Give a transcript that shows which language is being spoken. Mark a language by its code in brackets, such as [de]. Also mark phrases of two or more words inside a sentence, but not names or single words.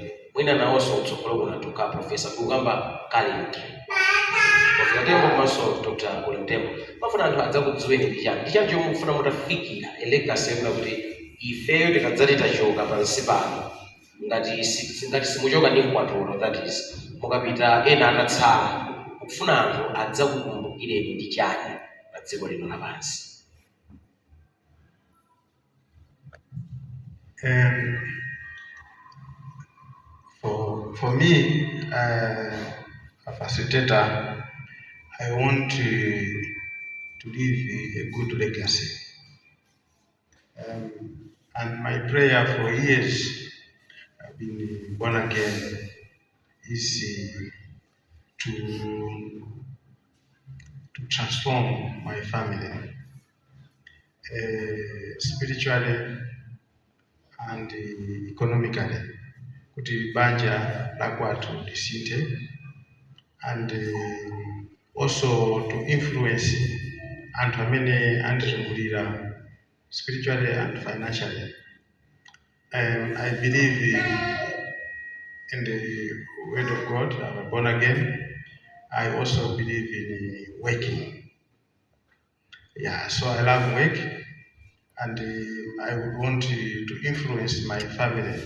[ny] Mwina nawonso kutsogolo kunatuka Profesa kukamba currently Profesa Tembo komanso Dr. Ole Tembo. Mafuna anthu adzakudziweni ndi chani. Ndi chani chomwe mufuna mutafikira legacy yona kuti ifeyo tikadzati tachoka pansi pano ngati simuchoka ndi mkwatulo, [en] that is [ny] mukapita ena atatsala, kufuna anthu adzakukumbukireni ndi chani pa dziko lino lapansi. [en] For me, a facilitator, I want to leave a good legacy. And my prayer for years, I've been born again, is to transform my family spiritually and economically. [ny] Kuti banja la kwathu lisinthe, [en] and also to influence [ny] anthu amene andizungulira [en] spiritually and financially. I believe in the word of God. I'm born again. I also believe in working. Yeah, so I love work, and I would want to influence my family.